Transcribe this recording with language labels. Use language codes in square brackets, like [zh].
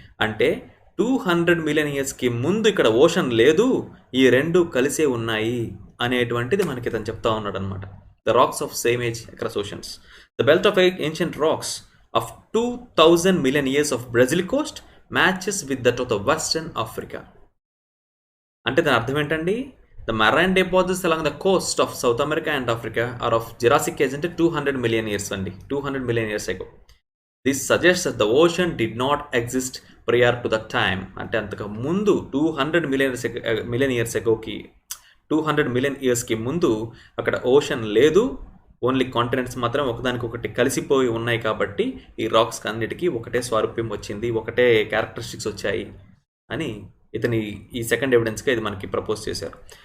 [te] అంటే 200 మిలియన్ ఇయర్స్కి ముందు ఇక్కడ ఓషన్ లేదు, ఈ రెండు కలిసే ఉన్నాయి అనేటువంటిది మనకి ఇతను చెప్తా ఉన్నాడు అనమాట. [en] The rocks of same age across oceans. The belt of ancient rocks of 2000 million years of Brazil coast matches with that of the western Africa. [te] అంటే దాని అర్థం ఏంటండి, [en] the marine deposits along the coast of South America and Africa are of Jurassic age అంటే 200 million years అండి, 200 million years ago. This suggests that the ocean did not exist prior to that time. [te] అంటే అంతకు ముందు 200 million years agoకి 200 million yearsకి ముందు అక్కడ ocean లేదు, only continents మాత్రం ఒకదానికొకటి కలిసిపోయి ఉన్నాయి. కాబట్టి ఈ రాక్స్ అన్నిటికీ ఒకటే స్వారూప్యం వచ్చింది, ఒకటే క్యారెక్టరిస్టిక్స్ వచ్చాయి అని ఇతని ఈ సెకండ్ ఎవిడెన్స్గా ఇది మనకి ప్రపోజ్ చేశారు.